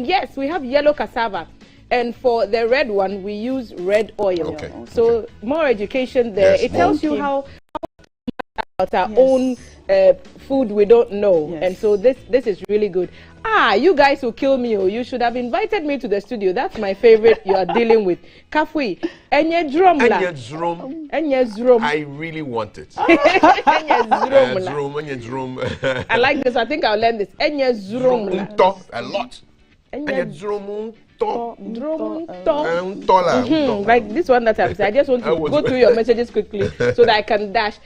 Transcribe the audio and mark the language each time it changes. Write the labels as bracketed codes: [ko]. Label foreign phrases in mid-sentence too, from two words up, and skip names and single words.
[en] Yes, we have yellow cassava. And for the red one, we use red oil. Okay. So more education there. Yes, it tells you how about our own food we don't know. And so this is really good. You guys will kill me. You should have invited me to the studio. That's my favorite you are dealing with. [ee] Kafui. Enye drum la. Enye drum. [en] I really want it. Enye drum. I like this. I think I'll learn this. Enye drum. A lot. Enye drum. Like this one that I'm saying. I just want to go through your messages quickly so that I can dash.